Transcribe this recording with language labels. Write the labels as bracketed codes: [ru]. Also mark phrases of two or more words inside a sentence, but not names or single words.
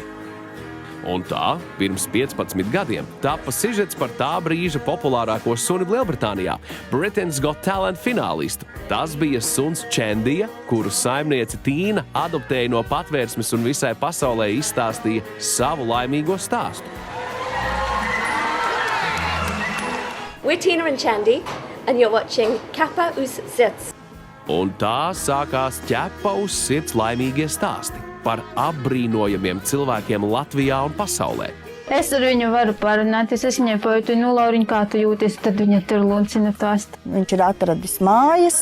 [lv] Un tā, pirms 15 gadiem, tapa sižets par tā brīža populārāko suni Lielbritānijā – Britain's Got Talent finālistu. Tas bija suns Čendija, kuru saimniece Tīna adoptēja no patvērsmes un visai pasaulē izstāstīja savu laimīgo stāstu. [en] We're Tina and Chandy, and you're watching Ķepa uz sirds. [lv] Un tā sākās Ķepa uz sirds laimīgie stāsti par apbrīnojamiem cilvēkiem Latvijā un pasaulē. Es ar viņu varu parunāt, es viņai pajautāju, nu, Lauriņ, kā tu jūties, tad viņa tur luncina tās. Viņš ir atradis mājas.